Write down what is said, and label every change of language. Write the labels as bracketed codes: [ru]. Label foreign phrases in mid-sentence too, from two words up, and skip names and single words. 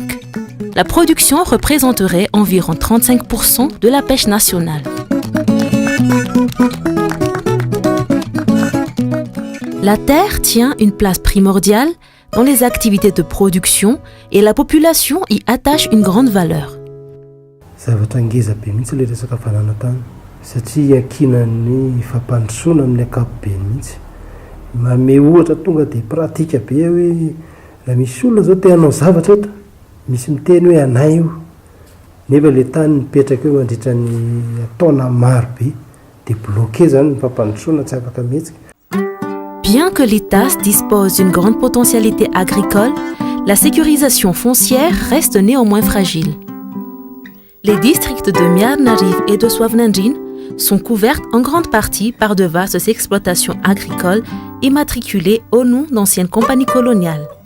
[fr] La production représenterait environ 35% de la pêche nationale. La terre tient une place primordiale dans les activités de production et la population y attache une grande valeur. [mg] Zavatra ngeza be mihitsy le resaka valanatany satria ankinan'ny fampandrosoana amin'ny ankapobeny mihitsy. Mame ohatra tonga dia pratika be hoe raha misy olona zao te hanao zavatra eto, misy miteny hoe anay io. Nefa le tany mipetraka eo mandritra ny taona maro be dia bloqué zany ny fampandrosoana tsy afaka mihetsika. [fr] Bien que l'Itas dispose d'une grande potentialité agricole, la sécurisation foncière reste néanmoins fragile. Les districts de Miarnariv et de Soavnandjin sont couverts en grande partie par de vastes exploitations agricoles immatriculées au nom d'anciennes compagnies coloniales.